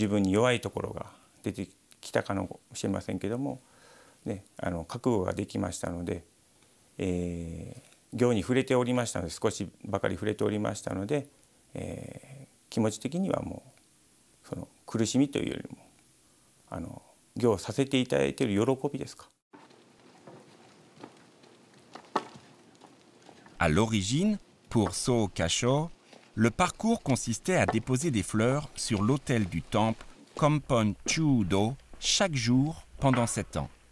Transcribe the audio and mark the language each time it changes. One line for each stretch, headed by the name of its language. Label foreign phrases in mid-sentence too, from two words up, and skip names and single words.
Japanese: 自分に弱いところが出てきたかもしれませんけども、覚悟ができましたので、行に触れておりましたので少しばかり触れておりましたので、気持ち的にはもうその苦しみというよりも行をさせていただいている喜びですか。
French: À l'origine, pour So Kasho, le parcours consistait à déposer des fleurs sur l'autel du temple Kompon Chudo chaque jour pendant 7 ans.